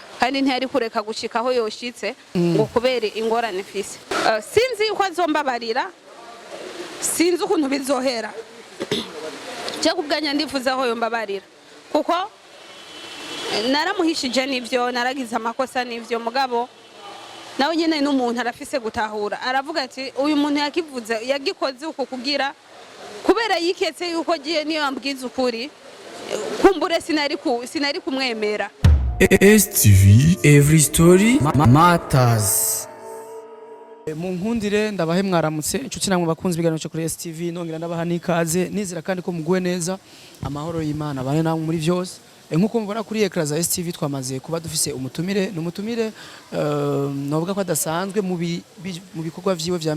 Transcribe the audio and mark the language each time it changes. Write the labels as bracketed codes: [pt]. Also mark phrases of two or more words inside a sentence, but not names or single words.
[rn] kandi ntiyari kureka gushika aho yoshitse ngo kubere ingorane mfise sinzi uko azombabarira sinzi ukuntu bizohera cyo kubwanya ndifuza aho yombabarira kuko naramuhishije nivyo naragize amakosa nivyo mugabo nawe nyene n'umuntu arafise gutahura aravuga ati uyu muntu yakivuze yagikoze uko kugira kubera yiketse yuko giye niyo ambwiza ukuri kumbure sinari kumwemera. [en] STV every story matters. [rn] Mu nkundire ndabahe mwaramutse inshuti namwe bakunze ibiganiro cyo kuri STV nongera ndabaha nikaze nizira kandi ko muguwe neza amahoro y'Imana bane namwe muri byose nkuko mubona kuri ekra za STV twamaze kuba dufise umutumire novuga ko adasanzwe mu bikorwa vyiwe vya